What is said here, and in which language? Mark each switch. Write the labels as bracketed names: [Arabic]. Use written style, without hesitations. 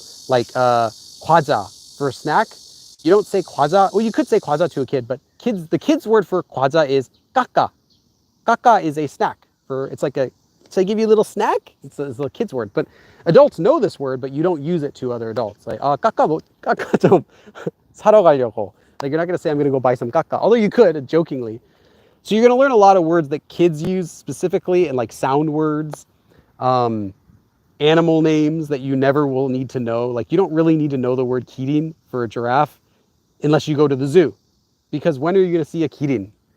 [English] Like, kwaja for a snack. You don't say kwaja. Well, you could say kwaja to a kid, but the kids' word for kwaja is kaka. Kaka is a snack. It's like they give you a little snack. It's a kid's word. But adults know this word, but you don't use it to other adults. [Korean] Like, kaka 좀 사러 가려고. [English] Like, you're not going to say, I'm going to go buy some kaka. Although you could, jokingly. So you're going to learn a lot of words that kids use specifically, and like sound words, animal names that you never will need to know. Like, you don't really need to know the word kirin for a giraffe unless you go to the zoo, because when are you going to see a kirin?